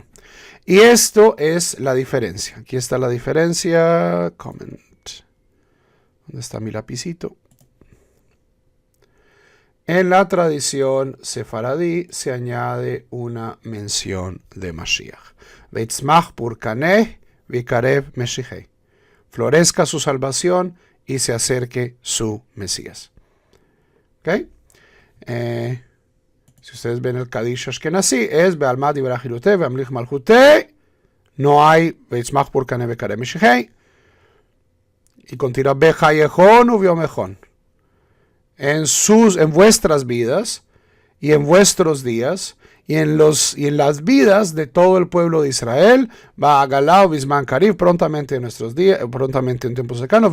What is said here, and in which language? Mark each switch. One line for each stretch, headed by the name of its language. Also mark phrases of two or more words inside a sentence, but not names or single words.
Spanish: Y esto es la diferencia. Aquí está la diferencia. Comment. ¿Dónde está mi lapicito? En la tradición sefaradí se añade una mención de Mashiach.
Aramaic: ויצמח פורקניה ויקרב משיחיה.
Spanish: Florezca su salvación y se acerque su Mesías. ¿Ok? Si ustedes ven el Kadish Ashkenazí, es
Aramaic: בעלמא די ברא כרעותיה וימליך מלכותיה. No hay ויצמח פורקניה ויקרב משיחיה.
Spanish: Y continúa
Aramaic: בחייכון וביומיכון.
Spanish: En vuestras vidas y en vuestros días y en las vidas de todo el pueblo de Israel.
Aramaic: בעגלא ובזמן קריב,
Spanish: prontamente en nuestros días, prontamente en tiempos cercanos.